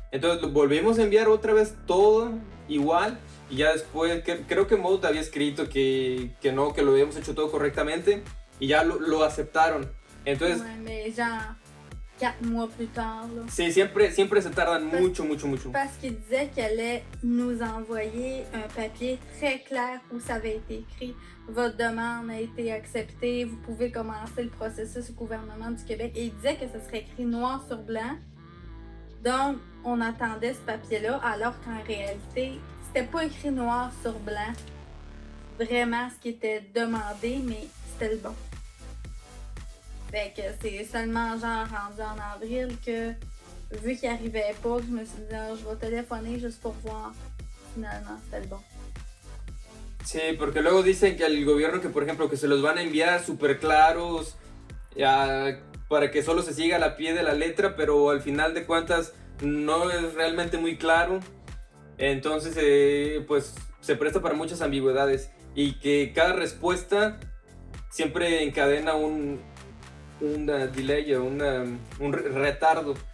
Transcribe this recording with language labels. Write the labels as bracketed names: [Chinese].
[Spanish] Entonces volvimos a enviar otra vez todo igual y ya después creo que Maud había escrito que no, que lo habíamos hecho todo correctamente y ya lo aceptaron. Entonces, [French] ouais, mais genre 4 mois plus tard. Là. [Spanish] Sí, siempre se tardan mucho. [French] Parce qu'il disait qu'il allait nous envoyer un papier très clair où ça avait été écrit. Votre demande a été acceptée, vous pouvez commencer le processus au gouvernement du Québec. Et il disait que ça serait écrit noir sur blanc. Donc, on attendait ce papier-là, alors qu'en réalité, c'était pas écrit noir sur blanc. Vraiment ce qui était demandé, mais c'était le bon. Fait que c'est seulement genre rendu en avril que, vu qu'il arrivait pas, je me suis dit, oh, je vais téléphoner juste pour voir. Finalement, c'était le bon. [Spanish] Sí, porque luego dicen que al gobierno que, por ejemplo, que se los van a enviar súper claros para que solo se siga a pie de la letra, pero al final de cuentas no es realmente muy claro. Entonces, pues se presta para muchas ambigüedades y que cada respuesta siempre encadena un delay, un retardo.